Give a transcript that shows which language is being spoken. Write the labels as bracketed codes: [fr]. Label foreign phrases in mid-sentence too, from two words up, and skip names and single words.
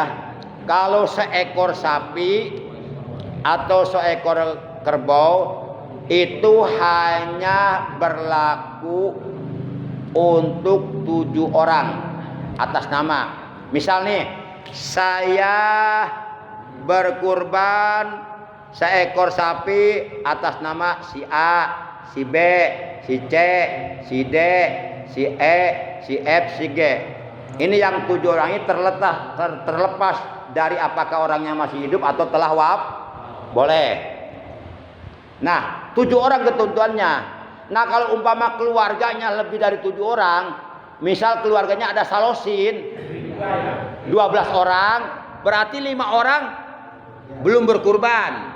[id] Kalau seekor sapi atau seekor kerbau itu hanya berlaku untuk 7 orang atas nama. Misal nih, saya berkurban seekor sapi atas nama si A, si B, si C, si D, si E, si F, si G. Ini yang 7 orang ini terlepas dari apakah orangnya masih hidup atau telah boleh. Nah, 7 orang ketentuannya. Nah, kalau umpama keluarganya lebih dari 7 orang, misal keluarganya ada salosin 12 orang, berarti 5 orang belum berkurban.